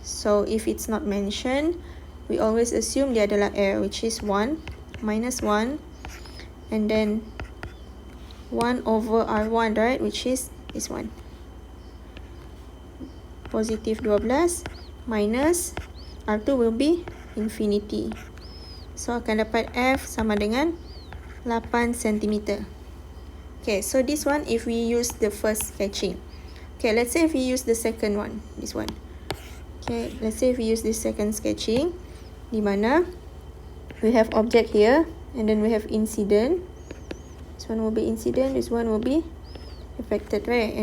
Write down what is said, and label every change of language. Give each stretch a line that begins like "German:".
English: So, if it's not mentioned, we always assume
Malay: dia adalah air,
English: which is 1 minus 1. And then 1 over R1, right? Which is this one. Positive 12 minus R2 will be infinity.
Malay: So, akan dapat F sama dengan 8 cm.
English: Okay, so this one if we use the first sketching. Okay, let's say if we use the second one, this one. Okay, let's say if we use this second sketching,
Malay: di mana
English: we have object here, and then we have incident. This one will be incident, this one will be refracted ray.